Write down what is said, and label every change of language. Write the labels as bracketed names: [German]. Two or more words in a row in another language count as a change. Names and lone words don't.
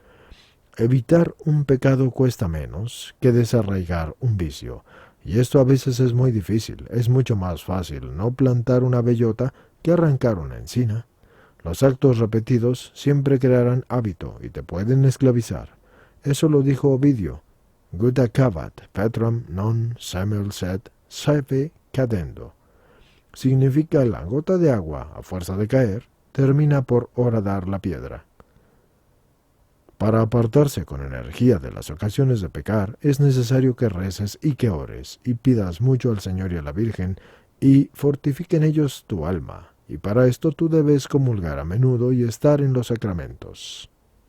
[Spanish] Evitar un pecado cuesta menos que desarraigar un vicio, y esto a veces es muy difícil. Es mucho más fácil no plantar una bellota que arrancar una encina. Los actos repetidos siempre crearán hábito y te pueden esclavizar. Eso lo dijo Ovidio. [Latin] Gutta cavat Petram non semel sed saepe cadendo. [Spanish] Significa la gota de agua, a fuerza de caer, termina por horadar la piedra. Para apartarse con energía de las ocasiones de pecar, es necesario que reces y que ores, y pidas mucho al Señor y a la Virgen, y fortifiquen ellos tu alma, y para esto tú debes comulgar a menudo y estar en los sacramentos.